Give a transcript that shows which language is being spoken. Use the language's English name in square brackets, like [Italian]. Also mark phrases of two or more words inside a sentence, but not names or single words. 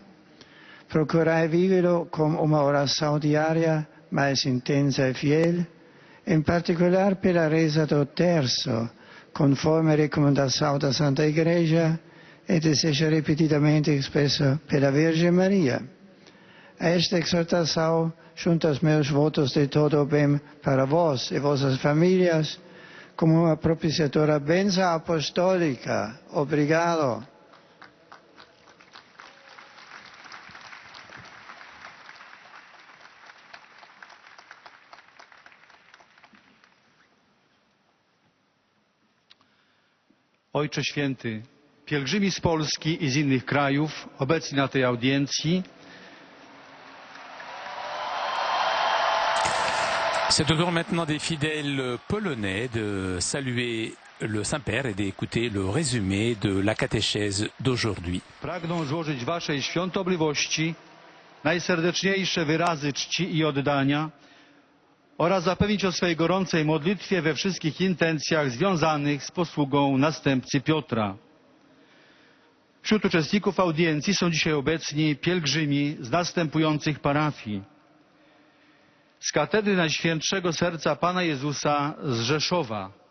[Portuguese] Procurai vivê-lo com uma oração diária mais intensa e fiel, em particular pela reza do terço, conforme a recomendação da Santa Igreja, e deseja repetidamente expressa pela Virgem Maria. A esta exortação, junto aos meus votos de todo o bem para vós e vossas famílias, como uma propiciadora bênção apostólica. Obrigado. [Polish] Ojcze Święty, pielgrzymi z Polski i z innych krajów obecni na tej audiencji, [French] c'est au tour maintenant des fidèles polonais de saluer le Saint-Père et d'écouter le résumé de la catéchèse d'aujourd'hui. [Polish] pragną złożyć Waszej świątobliwości najserdeczniejsze wyrazy czci i oddania oraz zapewnić o swej gorącej modlitwie we wszystkich intencjach związanych z posługą następcy Piotra. Wśród uczestników audiencji są dzisiaj obecni pielgrzymi z następujących parafii: z Katedry Najświętszego Serca Pana Jezusa z Rzeszowa,